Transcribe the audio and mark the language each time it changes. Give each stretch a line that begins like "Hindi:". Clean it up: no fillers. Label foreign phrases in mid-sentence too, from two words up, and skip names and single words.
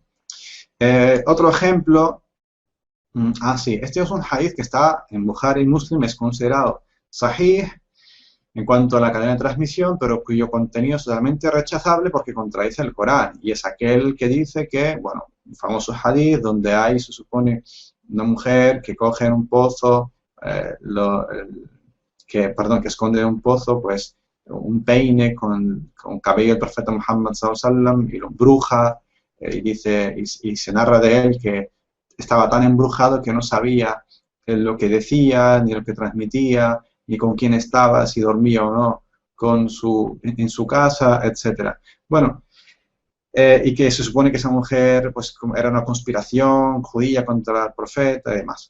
Spanish: Otro ejemplo, sí, este es un hadith que está en Bukhari y Muslim, es considerado sahih en cuanto a la cadena de transmisión, pero cuyo contenido es totalmente rechazable porque contradice el Corán, y es aquel que dice que, bueno, un famoso hadith donde hay, se supone, una mujer que coge en un pozo, que esconde en un pozo, pues, un peine con cabello del profeta Muhammad
Arabic: صلى الله عليه وسلم
Spanish: y lo embruja, y dice, y se narra de él que estaba tan embrujado que no sabía lo que decía, ni lo que transmitía, ni con quién estaba, si dormía o no en su casa, etcétera. Bueno, y que se supone que esa mujer pues, era una conspiración judía contra el profeta y demás.